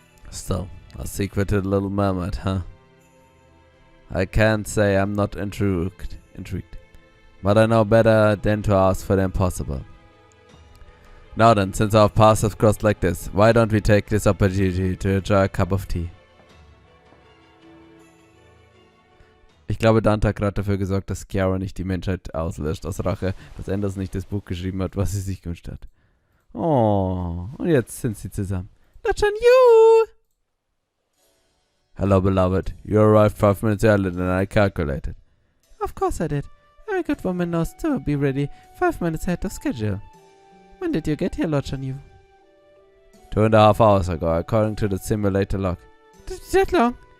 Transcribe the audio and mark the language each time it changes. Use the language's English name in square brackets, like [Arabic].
[English] Still, a secret to the Little Mermaid, huh? I can't say I'm not intrigued, but I know better than to ask for the impossible. Now then, since our paths have crossed like this, why don't we take this opportunity to enjoy a cup of tea? [German] Ich glaube, Dante hat gerade dafür gesorgt, dass Chiara nicht die Menschheit auslöscht, aus Rache, dass Anderson nicht das Buch geschrieben hat, was sie sich gewünscht hat. Oh, und jetzt sind sie zusammen. [English] Not on you! Hello, beloved. You arrived 5 minutes earlier than I calculated. Of course I did. Every good woman knows to be ready 5 minutes ahead of schedule. When did you get here, Lord Chanyu? 2.5 hours ago, according to the simulator log. That long?